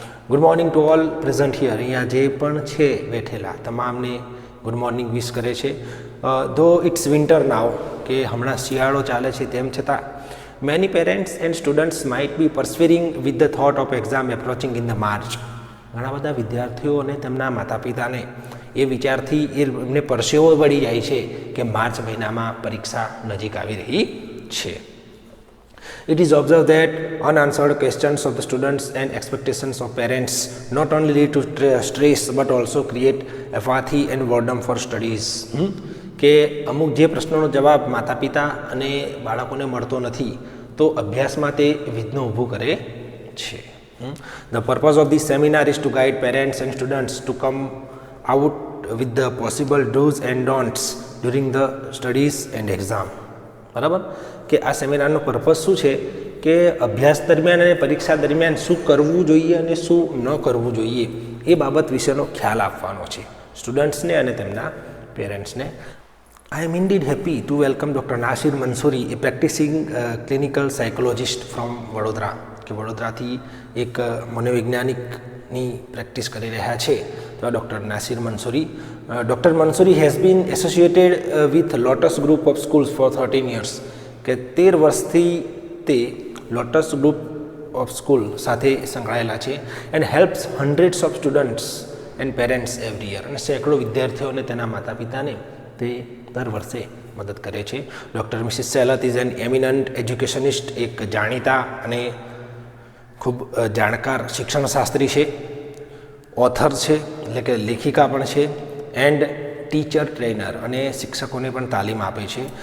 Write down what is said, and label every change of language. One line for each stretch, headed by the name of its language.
English: Good morning to all present here.
Gujarati: અહીંયા જે પણ છે બેઠેલા તમામને ગુડ મોર્નિંગ વિશ કરે છે.
English: though it's winter now,
Gujarati: કે હમણાં શિયાળો ચાલે છે તેમ છતાં
English: many parents and students might be persevering with the thought of exam approaching in the March.
Gujarati: ઘણા બધા વિદ્યાર્થીઓ અને તેમના માતા પિતાને એ વિચારથી એમને પરસેવો વળી જાય છે કે માર્ચ મહિનામાં પરીક્ષા નજીક આવી રહી છે.
English: It is observed that unanswered questions of the students and expectations of parents not only lead to stress but also create apathy and boredom for studies.
Gujarati: કે અમુક જે પ્રશ્નોનો જવાબ માતા પિતા અને બાળકોને મળતો નથી તો અભ્યાસમાં તે વિઘ્ન ઊભું કરે છે.
English: The purpose of this seminar is to guide parents and students to come out with the possible do's and don'ts during the studies and exam.
Gujarati: બરાબર, કે આ સેમિનારનો પર્પઝ શું છે કે અભ્યાસ દરમિયાન અને પરીક્ષા દરમિયાન શું કરવું જોઈએ અને શું ન કરવું જોઈએ એ બાબત વિશેનો ખ્યાલ આપવાનો છે સ્ટુડન્ટ્સને અને તેમના પેરેન્ટ્સને.
English: I am indeed happy to welcome Dr.
Gujarati: Nasir Mansoori,
English: a practicing clinical psychologist from Vadodara,
Gujarati: કે વડોદરાથી એક મનોવૈજ્ઞાનિકની પ્રેક્ટિસ કરી રહ્યા છે તો doctor Nasir Mansuri.
English: Dr. Mansoori has been associated with Lotus Group of Schools for 13 years.
Gujarati: કે 13 વર્ષથી તે લોટસ ગ્રુપ ઓફ સ્કૂલ સાથે સંકળાયેલા છે
English: And helps hundreds of students and parents every year.
Gujarati: અને સેંકડો વિદ્યાર્થીઓ અને તેના માતા પિતાને તે દર વર્ષે મદદ કરે છે. Doctor Mrs Selat
English: is an eminent educationist,
Gujarati: એક જાણીતા અને ખૂબ જાણકાર શિક્ષણશાસ્ત્રી છે, ઓથર છે એટલે કે લેખિકા પણ છે,
English: and teacher trainer
Gujarati: અને શિક્ષકોને પણ તાલીમ આપે છે.